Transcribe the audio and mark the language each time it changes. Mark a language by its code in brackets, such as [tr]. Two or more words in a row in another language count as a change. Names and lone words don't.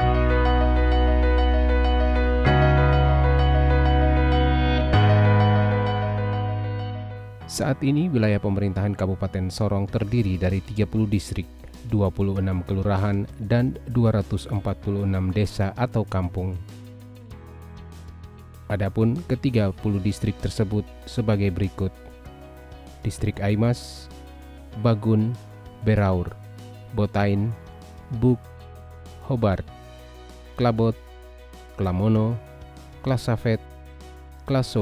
[id] Saat ini wilayah pemerintahan Kabupaten Sorong terdiri dari 30 distrik, 26 kelurahan, dan 246 desa atau kampung. Adapun ke-30 distrik tersebut sebagai berikut: Distrik Aimas, Bagun, Beraur, Botain, Buk, Hobart, Klabot, Klamono, Klasafet, Klasou,